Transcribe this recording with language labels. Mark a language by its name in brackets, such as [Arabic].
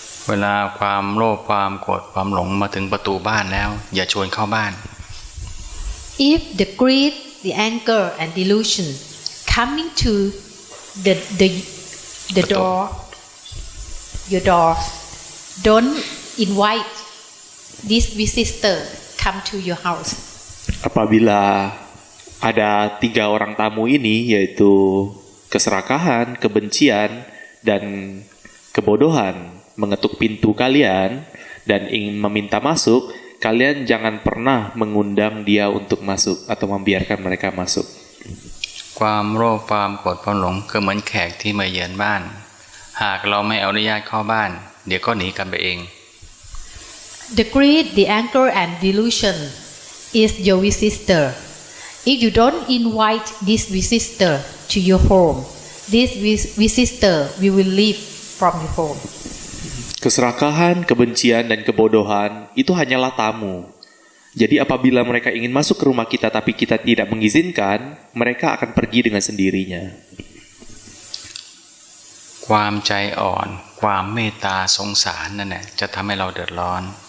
[Thai] เวลาความโลภความโกรธความหลงมาถึงประตูบ้านแล้วอย่าชวนเข้าบ้าน [English] If the greed, the anger, and delusion coming to the door, your door, don't invite this visitor come to your house. [Indonesian] Apabila ada 3 orang tamu ini, yaitu keserakahan, kebencian, dan kebodohan mengetuk pintu kalian dan ingin meminta masuk, kalian jangan pernah mengundang dia untuk masuk atau membiarkan mereka masuk. [Thai] ความโลภความโกรธความหลงคือเหมือนแขกที่มาเยือนบ้านหากเราไม่อนุญาตเข้าบ้านเดี๋ยวก็หนีกันไปเอง [English] The greed, the anger, and delusion is your visitor. If you don't invite this visitor to your home, this visitor will leave from your home. [Indonesian] Keserakahan, kebencian, dan kebodohan itu hanyalah tamu. Jadi apabila mereka ingin masuk ke rumah kita tapi kita tidak mengizinkan, mereka akan pergi dengan sendirinya. [Thai] ความใจอ่อนความเมตตาสงสารนั่นแหละจะทำให้เราเดือดร้อน